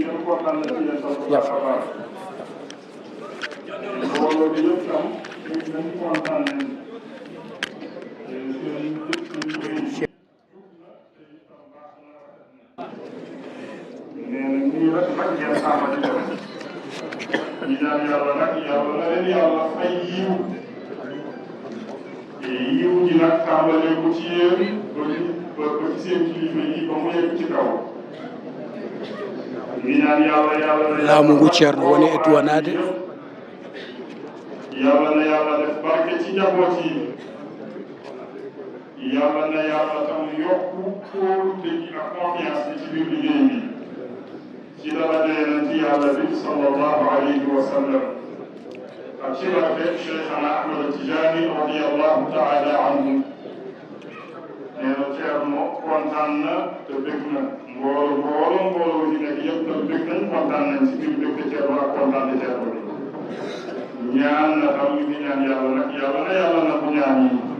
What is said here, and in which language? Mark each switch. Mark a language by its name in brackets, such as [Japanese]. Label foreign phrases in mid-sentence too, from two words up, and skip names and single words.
[Wolof] kontaan na ci yéen tam bu baax a baax mbooloo bi yëpp tam dañ kontaan nañ nee na nii rek nag ngeen xaama di def ñu ñaan yàlla nag yàlla na leen yàlla fay yiw yiw ji nag tàmbalee ko ci yéen ba ci seen kilifa yi ba mu yegg ci kaw ñu ñaan yàlla [Fula] laamu ngu ceerno woni e duwanade [Wolof] yàlla na yàlla def barke ci njaboot yi yàlla na yàlla tam yokku kóolute gi ak confiance bi ci biir liggéey bi ci daraja yonent yàlla bi [Arabic] صلى الله عليه وسلم [Wolof] ak ci barke Cheikhana Ahmad Tijani [Arabic] رضي الله تعالى عنه [Wolof] nee na Ceerno kontaan na te bëgg na mbooloo yi nekk yëpp te bëgg nañ kontaan nañ ci biir bëgg Ceerno ak kontaan de Ceerno bi ñaan na tam ñu ngi ñaan yàlla nag yàlla na bu ñaan yi